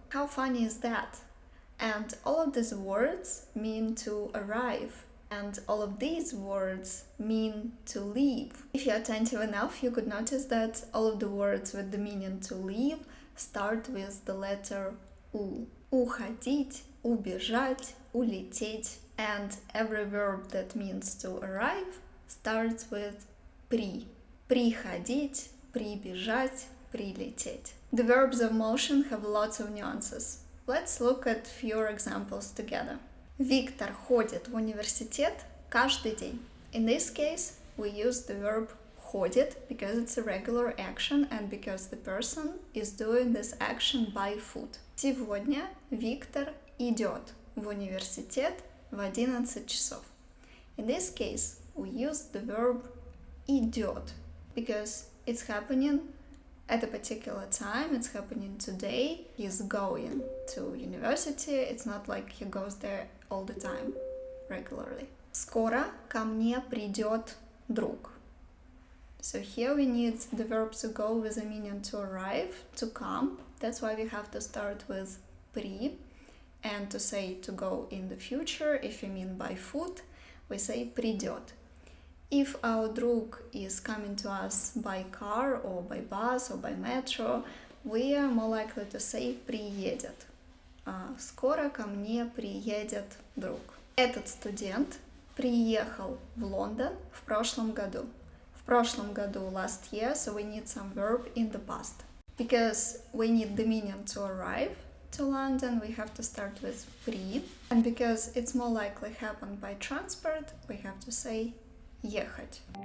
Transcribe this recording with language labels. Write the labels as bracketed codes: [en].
[en] How funny is that? And all of these words mean to arrive. And all of these words mean to leave. If you're attentive enough, you could notice that all of the words with the meaning to leave start with the letter U. [ru] Уходить, убежать, улететь. [en] And every verb that means to arrive starts with при. [ru] Приходить, прибежать, прилететь. [en] The verbs of motion have lots of nuances. Let's look at few examples together. [ru] Виктор ходит в университет Каждый день. [en] In this case, we use the verb ходит because it's a regular action and because the person is doing this action by foot. [ru] Сегодня Виктор идет в университет в 11 часов. [en] In this case, we use the verb идет because it's happening at a particular time, it's happening today. He's going to university. It's not like he goes there all the time, regularly. [ru] Скоро ко мне придет друг. [en] So here we need the verb to go with the meaning to arrive, to come. That's why we have to start with при. And to say to go in the future, if we mean by foot, we say придет. If our друг is coming to us by car or by bus or by metro, we are more likely to say приедет. [ru] Скоро ко мне приедет друг. Этот студент приехал в Лондон в прошлом году. В прошлом году, [en] last year, so we need some verb in the past. Because we need the meaning to arrive to London, we have to start with при. And because it's more likely happened by transport, we have to say ехать.